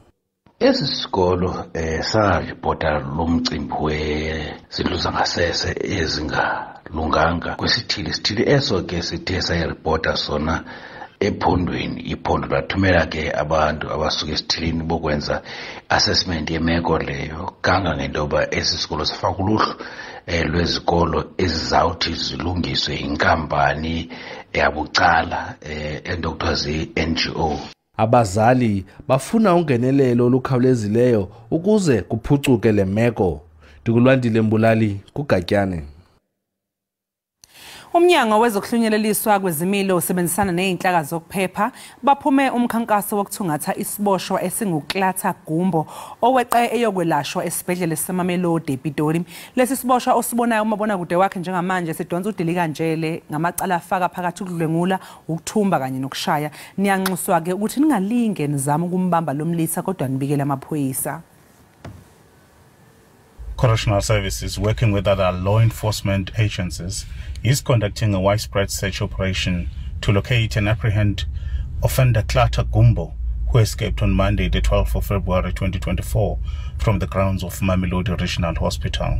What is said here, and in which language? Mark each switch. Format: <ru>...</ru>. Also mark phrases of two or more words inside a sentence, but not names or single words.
<xh>Esi sikolo saripota lomcimbi wezindlu zangasese ezingalunganga kwesithili eso ke sithe sayiripota sona ephondweni iphondo lathumela ke abantu abasuka esithilini bokwenza assessment yemeko leyo kangangendoba esisikolo sifaka uluhlu lwezikolo ezizawuthi zilungiswe inkampani yabucala endokuthiwa zi-NGO. Abazali bafuna ungenelelo olukhawulezileyo ukuze kuphucuke le meko. Ndikulwandile Mbulali kuGatyane.</xh> <zu>Umnyango wezokuhlunyeleliswa kwezimilo usebenzisana nezinhlaka zokuphepha baphume umkhankaso wokuthungatha isiboshwa esinguklatha Gumbo oweqe eyokwelashwa esibhedlela seMamelodi ePitoli. Lesi siboshwa osibonayo umabona kude wakhe njengamanje sidonsa udilika njele ngamacala afaka phakathi ukudlwengula, ukuthumba kanye nokushaya. Niyanxuswa ke ukuthi ningalinge nizama ukumbamba lomlisa kodwa nibikele amaphoyisa.</zu> <en>Correctional Services, working with other law enforcement agencies, is conducting a widespread search operation to locate and apprehend offender Klata Gumbo, who escaped on Monday, the 12th of February 2024, from the grounds of Mamelodi Regional Hospital.</en>